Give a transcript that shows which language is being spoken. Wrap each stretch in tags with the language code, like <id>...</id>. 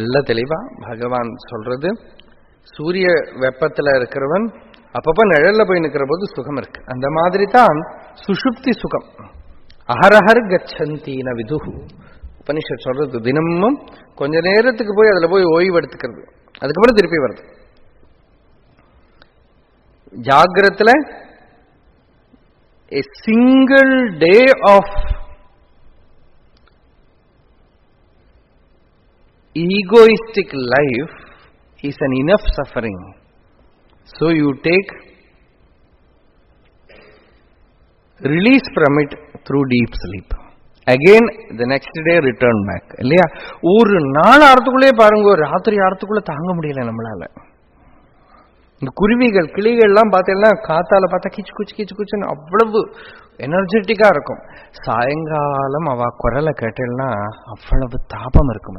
<ta>தெளிவா பகவான் சொல்றது. சூரிய வெப்பத்தில் இருக்கிறவன் அப்பப்ப நிழல்ல போய் நிற்கிற போது சுகம் இருக்கு. அந்த மாதிரி தான் சுஷுப்தி சுகம். அஹரஹர் கச்சந்தீன விதுஹு உபனிஷத் சொல்றது. தினமும் கொஞ்ச நேரத்துக்கு போய் அதுல போய் ஓய்வு எடுத்துக்கிறது, அதுக்கப்புறம் திருப்பி வருது. ஜாகிரத்துல</ta> <en>a single day of egoistic life is an enough suffering. So you take release from it through deep sleep. Again the next day return back.</en> <ta>இல்லையா? ஒரு நாள் ஆறதுக்குள்ளே பாருங்க, ராத்திரி ஆறதுக்குள்ள தாங்க முடியல நம்மளால. இந்த குருவிகள் கிளிகள்லாம் பார்த்தீங்கன்னா காத்தால பார்த்தா கிச்சு குச்சு கிச்சு குச்சுன்னு அவ்வளவு எனர்ஜெட்டிக்கா இருக்கும். சாயங்காலம் அவ குரலை கேட்டேன்னா அவ்வளவு தாபம் இருக்கும்.</ta>